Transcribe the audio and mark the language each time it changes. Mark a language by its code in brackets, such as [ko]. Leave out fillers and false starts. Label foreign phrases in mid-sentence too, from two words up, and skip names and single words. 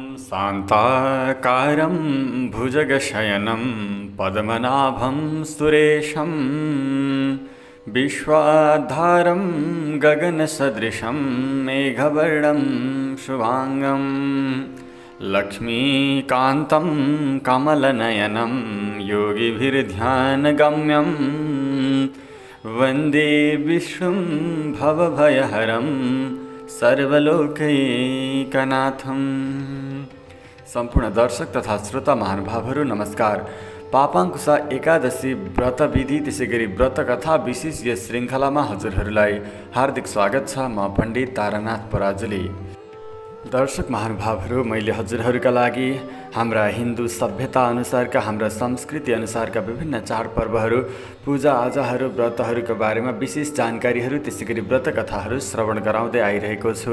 [sa] शान्ताकारं भुजगशयनं पद्मनाभं सुरेशं विश्वाधारं गगनसदृशं मेघवर्णं शुभांगं लक्ष्मीकान्तं कमलनयनं योगिभिर्ध्यानगम्यं वन्दे विष्णुं भवभयहरं सर्वलोकैकनाथम्। [ne] सम्पूर्ण दर्शक तथा श्रोता महानुभावहरू नमस्कार। पापाङ्कुशा एकादशी व्रत विधि त्यसै गरी व्रत कथा विशेष यस श्रृङ्खलामा हजुरहरूलाई हार्दिक स्वागत छ। म पण्डित तारानाथ पराजुली। दर्शक महानुभावहरू, मैले हजुरहरूका लागि हाम्रा हिन्दू सभ्यता अनुसारका, हाम्रा संस्कृति अनुसारका विभिन्न चाडपर्वहरू, पूजाआजाहरू, व्रतहरूका बारेमा विशेष जानकारीहरू, त्यसै गरी व्रत कथाहरू श्रवण गराउँदै आइरहेको छु।